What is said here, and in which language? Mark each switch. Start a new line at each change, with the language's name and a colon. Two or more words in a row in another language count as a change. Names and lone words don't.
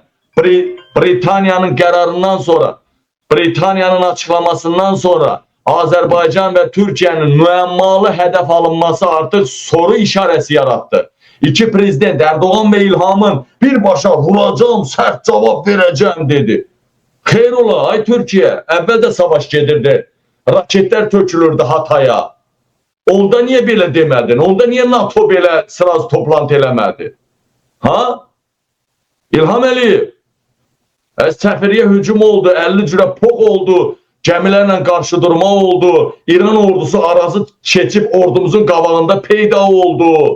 Turkish: Britanya'nın kararından sonra, Britanya'nın açıklamasından sonra Azerbaycan ve Türkiye'nin müemmalı hedef alınması artık soru işareti yarattı. İki prezident Erdoğan ve İlham'ın birbaşa vuracağım, sert cevap vereceğim dedi.
Azerbaijani: Xeyr ola, ay Türkiye, əvvəl də savaş gedirdi. Raketler tökülürdü Hatay'a. Onda niye belə demədin? Onda niye NATO belə sıraz toplantı eləmədi? Ha? İlham Əliyev. Səfiriyə hücum oldu, 50 cürə poq oldu, gəmilərlə qarşı durma oldu, İran ordusu arazı keçib ordumuzun qabağında peyda oldu.